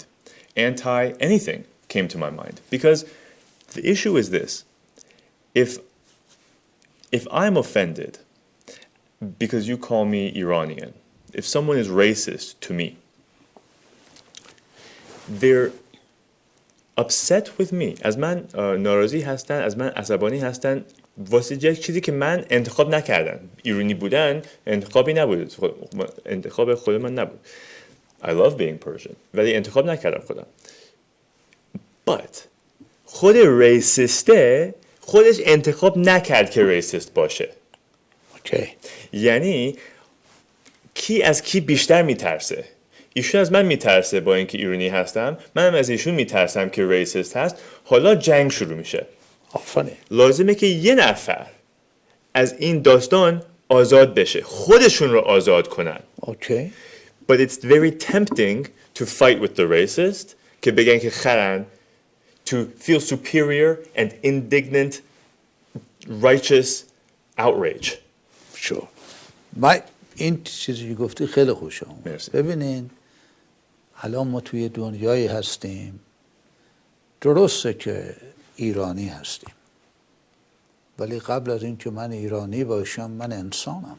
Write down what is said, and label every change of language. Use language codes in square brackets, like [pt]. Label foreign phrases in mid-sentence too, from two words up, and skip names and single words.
[en] Anti-anything came to my mind. Because the issue is this. If I'm offended because you call me Iranian, if someone is racist to me, they're upset with me. [fa] از من ناراضی هستن، از من عصبانی هستن واسه یک چیزی که من انتخاب نکردم. ایرانی بودن انتخابی نبود، انتخاب خود من نبود. [en] I love being Persian [fa] ولی انتخاب نکردم خودم. But خود ریسیسته خودش انتخاب نکرد که ریسیست باشه. [en] Okay. [fa] یعنی کی از کی بیشتر میترسه؟ ایشون از من میترسه با اینکه ایرانی هستم، منم از ایشون میترسم که ریسیست هست. حالا جنگ شروع میشه. آفرین. لازمه که یه نفر از این داستان آزاد بشه، خودشون رو آزاد کنن. [en] Okay. But it's very tempting to fight with the racist [fa] که بگن که خرن، [en] to feel superior and indignant righteous outrage. Sure. [fa] من این چیزی گفتی خیلی خوشم اومد. مرسی. ببینین الان ما توی دنیایی هستیم، درسته که ایرانی هستیم، ولی قبل از این که من ایرانی باشم من انسانم.